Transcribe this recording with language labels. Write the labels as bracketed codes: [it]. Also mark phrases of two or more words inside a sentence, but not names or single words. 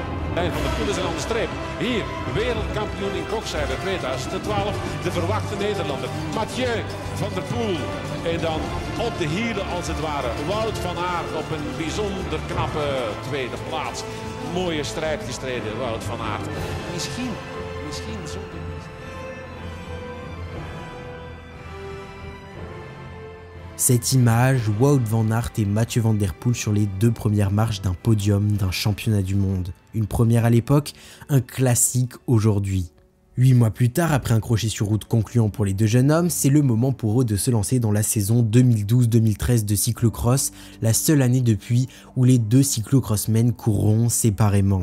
[nl] Van der Poel is er aan de streep. Hier, wereldkampioen in kokzijde 2012. De verwachte Nederlander. Mathieu van der Poel. En dan op de hielen als het ware. Wout van Aert op een bijzonder knappe tweede plaats. Mooie strijd gestreden, Wout van Aert. Misschien zonder... [fr] Cette image, Wout van Aert et Mathieu van der Poel sur les deux premières marches d'un podium d'un championnat du monde. Une première à l'époque, un classique aujourd'hui. 8 mois plus tard, après un crochet sur route concluant pour les deux jeunes hommes, c'est le moment pour eux de se lancer dans la saison 2012-2013 de cyclocross, la seule année depuis où les deux cyclocrossmen courront séparément.